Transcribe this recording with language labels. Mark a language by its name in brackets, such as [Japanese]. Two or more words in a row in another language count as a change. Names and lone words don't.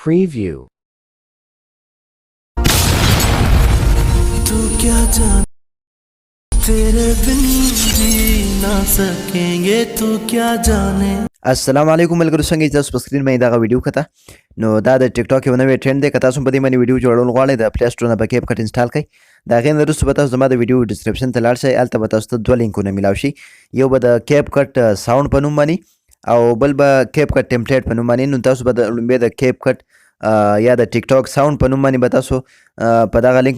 [English] Preview. [Hindi] तू क्या जाने तेरे बिन जी ना सकेंगे तू क्या जाने [Pashto] السلام علیکم ملګرو څنګه تاسو په سکرین باندې دا ویډیو کته نو دا د ټیک ټاک یو نوې ټرند دی که تاسو په دې باندې ویډیو جوړول غواړئ د پلی سټور نه به کیپ کټ انسټال کړئ د هغې نه وروسته به تاسو زما د ویډیو ډسکرپشن ته لاړ شئ هلته به تاسو ته دوه لینکونه میلاو شي یو به د کیپ کټ ساوند په نوم باندې او بل به کیپ کټ ټمپلیټ په نوم باندې نو تاسو به د لومبې د کیپ کټ یا د ټیک ټاک ساوند په نوم باندې به تاسو په دغه لینک